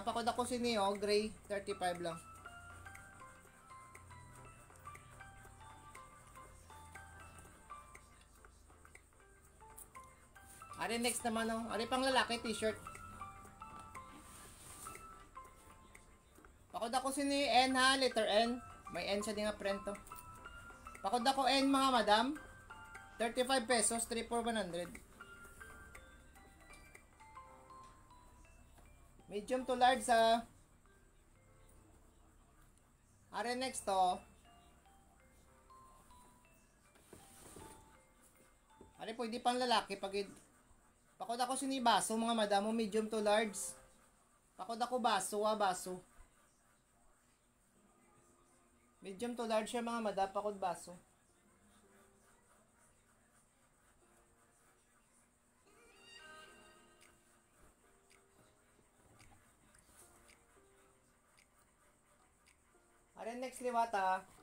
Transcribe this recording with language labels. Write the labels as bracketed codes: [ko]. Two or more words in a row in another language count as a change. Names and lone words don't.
[hil] Pakod ako sini oh. Gray 35 lang. Ari next naman oh. Ari pang lalaki t-shirt. Pakod ako sini N ha. [en] Letter N. [hil] May N siya din nga print to. Pakod ako N mga madam. 35 pesos, 3 for 100. [en] Medium to large sa are next to. [hil] Are pwede pang lalaki pag pakod ako sini baso mga madam, [en] medium to large. [hil] Pakod ako baso baso. [en] Medium to large [hil] siya mga madam, pakod baso. Are next liwata.